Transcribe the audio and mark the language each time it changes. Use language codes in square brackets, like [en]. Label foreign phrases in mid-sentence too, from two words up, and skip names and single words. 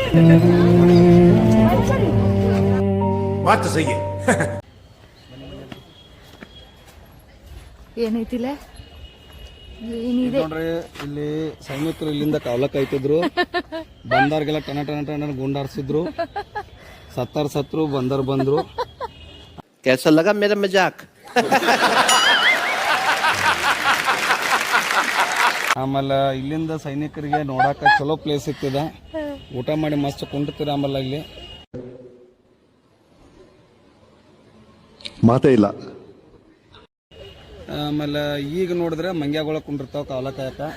[kn] ಏನೈತಿಲ್ಲ ನೋಡ್ರಿ, ಇಲ್ಲಿ ಸೈನಿಕರು ಇಲ್ಲಿಂದ ಕಾವಲಕ್ ಆಯ್ತಿದ್ರು. ಬಂದವ್ರಿಗೆಲ್ಲ ಟನ ಟನ ಟನ ಗುಂಡಾರ್ಸಿದ್ರು. ಸತ್ರು, ಬಂದರ್ ಬಂದ್ರು. [hi] कैसा लगा मेरा मजाक? [kn] ಆಮೇಲೆ ಇಲ್ಲಿಂದ ಸೈನಿಕರಿಗೆ ನೋಡಾಕ ಚಲೋ ಪ್ಲೇಸ್ ಸಿಗ್ತದ. ಊಟ ಮಾಡಿ ಮಸ್ತ್ ಕುಂಡಿರ್ತೀರ. ಆಮೇಲೆ ಇಲ್ಲಿ ಮಾತೇ ಇಲ್ಲ. ಆಮೇಲೆ ಈಗ ನೋಡಿದ್ರೆ ಮಂಗ್ಯಾಗಳ ಕುಂಡಿರ್ತಾವ ಕಾವಲ ಕಾಯಕ.